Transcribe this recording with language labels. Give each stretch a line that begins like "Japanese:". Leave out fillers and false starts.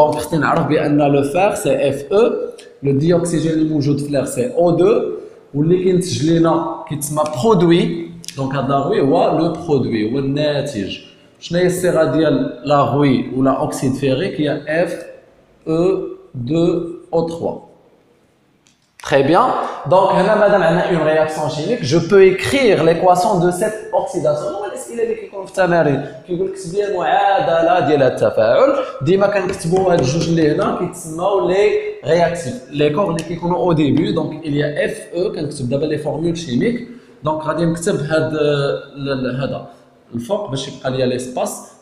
Arabic: دونك خصني نعرف بان لو فير سي اف او، لو ديوكسيجين اللي موجود في الاير سي او 2، واللي كينتج لنا كيتسمى برودوي. دونك هذا لاغوي هو لو برودوي، هو الناتج. شنو هي الصيغه ديال لاغوي ولا اوكسيد فيريك؟ هي اف او 2 او 3.
French: Très bien. Donc, madame, on a une réaction chimique. Je peux écrire l'équation de cette oxydation.
Arabic: الاسئله اللي كيكونوا في التمارين كيقول لك كتب لي المعادله ديال التفاعل. ديما كنكتبوا هاد الجوج اللي هنا كيتسموا لي رياكتيف، لي كور اللي كيكونوا او ديبي. دونك
French: il y a
Arabic: اف او. كنكتب دابا لي فورمول شيميك. دونك غادي نكتب هذا الفوق باش يبقى ليا ليسباس.